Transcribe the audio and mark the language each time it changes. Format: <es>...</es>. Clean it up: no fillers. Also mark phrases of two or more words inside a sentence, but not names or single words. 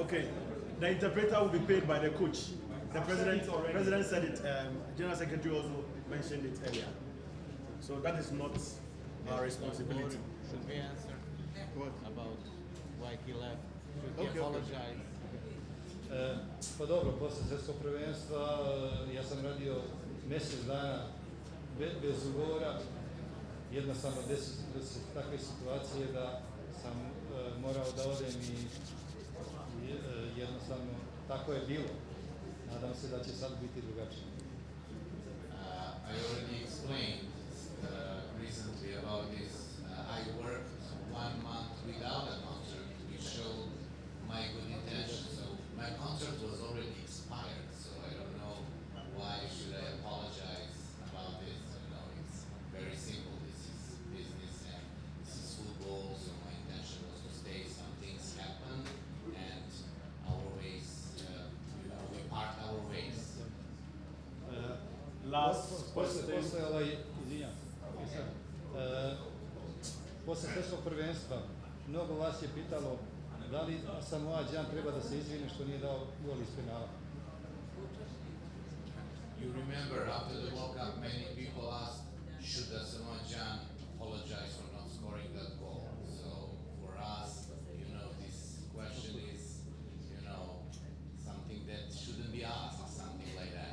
<en>Okay, the interpreter will be paid by the coach. The president said it, General Secretary also mentioned it earlier. So that is not our responsibility. Should we answer about why he left? Should he apologize?</en> <sr>Pa dobro, posle svjetskog prvenstva ja sam radio mjesec dana bez ugovora. Jednostavno desile se takve situacije da sam morao da odem i jednostavno tako je bilo. Nadam se da će sad biti drugačije.</sr> <en>I already explained recently about this. I worked 1 month without a contract, which showed my good intention. So my contract was already expired, so I don't know why should I apologize about this. You know, it's very simple. This is business and this is football, so my intention was to stay. Some things happen, and our ways, we part our ways.</en> <sr>Posle svjetskog prvenstva mnogo vas je pitalo da li Samoa Gyan treba da se izvine što nije dao gol iz penala.</sr> <en>You remember after the World Cup, many people asked, should the Samoa Gyan apologize for not scoring that goal? So for us, you know, this question is, you know, something that shouldn't be asked, something like that.</en>